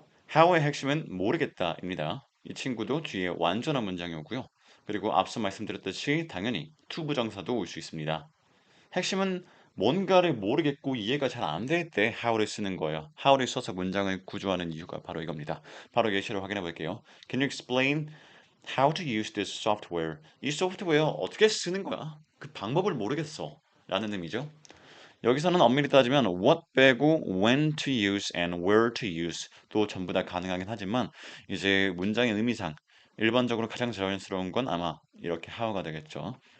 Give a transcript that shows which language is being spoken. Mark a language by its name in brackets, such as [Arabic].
[Korean] how의 핵심은 모르겠다입니다. 이 친구도 뒤에 완전한 문장이 오고요. 그리고 앞서 말씀드렸듯이 당연히 투부정사도 올 수 있습니다. 핵심은 뭔가를 모르겠고 이해가 잘 안 될 때 how를 쓰는 거예요. how를 써서 문장을 구조하는 이유가 바로 이겁니다. 바로 예시를 확인해 볼게요. [English] Can you explain how to use this software? [Korean] 이 소프트웨어 어떻게 쓰는 거야? 그 방법을 모르겠어. 라는 의미죠. 여기서는 엄밀히 따지면 what 빼고 [English] when to use and where to use [Korean] 도 전부 다 가능하긴 하지만 이제 문장의 의미상 일반적으로 가장 자연스러운 건 아마 이렇게 how가 되겠죠.